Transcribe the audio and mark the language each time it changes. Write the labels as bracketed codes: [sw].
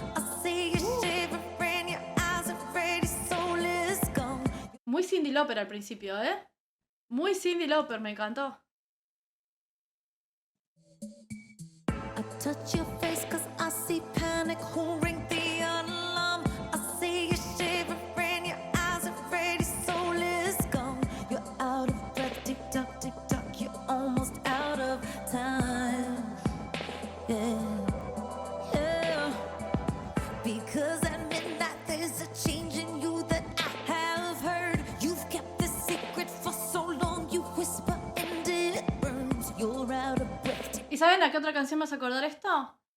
[en] I see you shivering, your eyes afraid your soul is gone. [es] Muy Cyndi Lauper al principio, ¿eh? Muy Cyndi Lauper, me encantó. [en] I touch your face 'cause I see panic. Who ring the alarm? I see you shivering, your eyes afraid your soul is gone. You're out of breath, tick tock, you're almost out of time. Yeah, yeah. Because at midnight there's a change in you that I have heard. You've kept this secret for so long, you whisper and it burns. You're out of breath. [es] ¿Y saben a qué otra canción me hace acordar esto?